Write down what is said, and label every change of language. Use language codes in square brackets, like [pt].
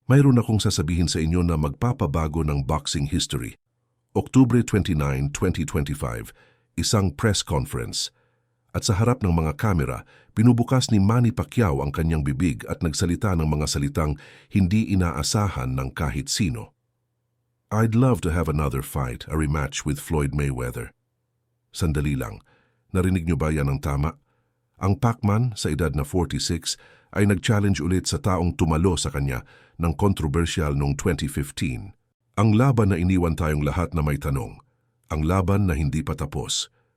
[tl] Mayroon akong sasabihin sa inyo na magpapabago ng boxing history. Oktubre 29, 2025, isang press conference. At sa harap ng mga kamera, pinubukas ni Manny Pacquiao ang kanyang bibig at nagsalita ng mga salitang hindi inaasahan ng kahit sino. [en] I'd love to have another fight, a rematch with Floyd Mayweather. [tl] Sandali lang, narinig niyo ba yan ang tama? Ang Pacman, sa edad na 46, ay nag-challenge ulit sa taong tumalo sa kanya ng kontrobersyal noong 2015. Ang laban na iniwan tayong lahat na may tanong. Ang laban na hindi pa tapos.